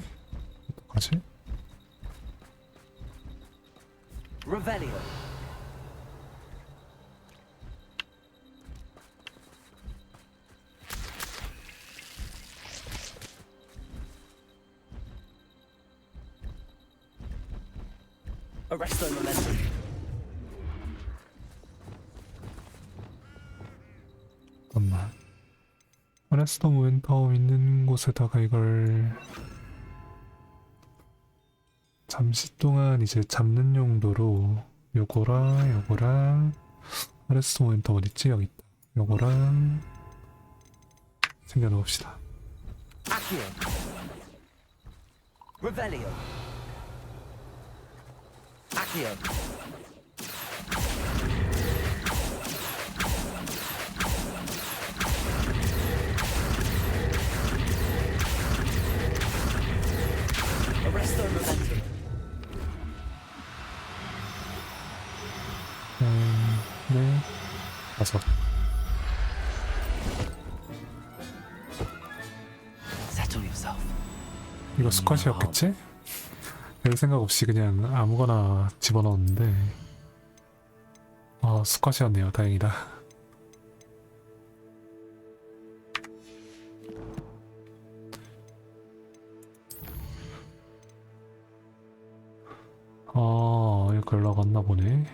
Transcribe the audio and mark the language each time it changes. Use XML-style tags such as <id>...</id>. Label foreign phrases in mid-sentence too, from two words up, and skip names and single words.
<ko>어떡하지? Revelio. Arresto momentum. 잠깐만. 어레스터 모멘텀 있는 곳에다가 이걸 잠시 동안 이제 잡는 용도로 요거랑 어레스터 모멘텀 어딨지? 여기 있다. 요거랑 챙겨놓읍시다. Accio. Revelio. Accio. Arresto momentum. 네. 5.</ko> <en>Settle yourself.</en> <ko>이거 스쿼시였겠지? 별 생각 없이 그냥 아무거나 집어넣었는데 스쿼시였네요. 다행이다. 이거 올라갔나 보네.</ko>